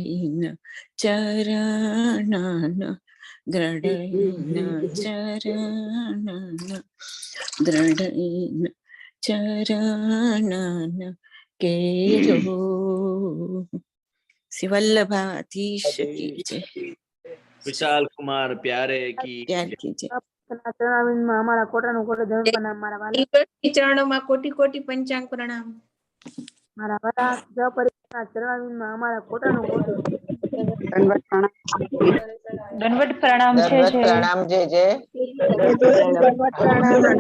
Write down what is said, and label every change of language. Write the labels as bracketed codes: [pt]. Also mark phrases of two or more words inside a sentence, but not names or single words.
[hi] चरण दृढ़ चरण दृढ़ चरण केरो श्री वल्लभाधीश की जय विशाल कुमार प्यारे की प्यार जय। की जय [gu] ચરણારવિંદમાં અમારા કોટાનું કોટે ધન પ્રણામ મારા વાલા ઈશ્વરની ચરણોમાં કોટી કોટી પંચાંગ પ્રણામ મારા વાલા સપરિવારના ચરણારવિંદમાં અમારા કોટાનું કોટે દંડવત પ્રણામ દંડવત પ્રણામ છે દંડવત પ્રણામ જય જય દંડવત પ્રણામ